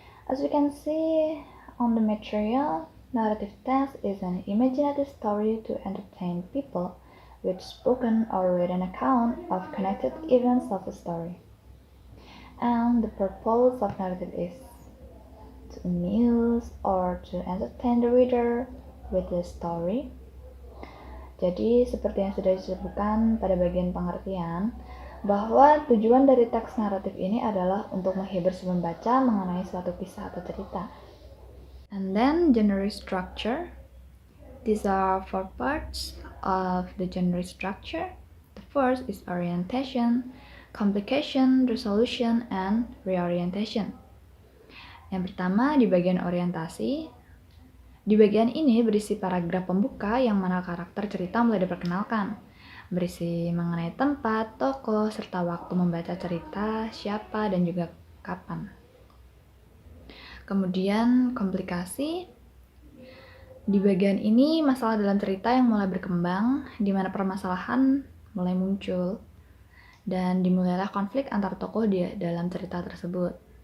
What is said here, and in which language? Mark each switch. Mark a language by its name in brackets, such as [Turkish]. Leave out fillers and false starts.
[English] As we can see on the material, narrative text is an imaginative story to entertain people with spoken or written account of connected events of a story. And the purpose of narrative is to amuse or to entertain the reader with the story. [Indonesian] Jadi, seperti yang sudah disebutkan pada bagian pengertian, bahwa tujuan dari teks naratif ini adalah untuk menghibur si pembaca mengenai suatu kisah atau cerita. [English] And then genre structure. These are four parts of the genre structure. The first is orientation, complication, resolution, and reorientation. [Indonesian] Yang pertama di bagian orientasi. Di bagian ini berisi paragraf pembuka yang mana karakter cerita mulai diperkenalkan. Berisi mengenai tempat, tokoh, serta waktu membaca cerita, siapa, dan juga kapan. Kemudian komplikasi. Di bagian ini masalah dalam cerita yang mulai berkembang, di mana permasalahan mulai muncul, dan dimulailah konflik antar tokoh di dalam cerita tersebut.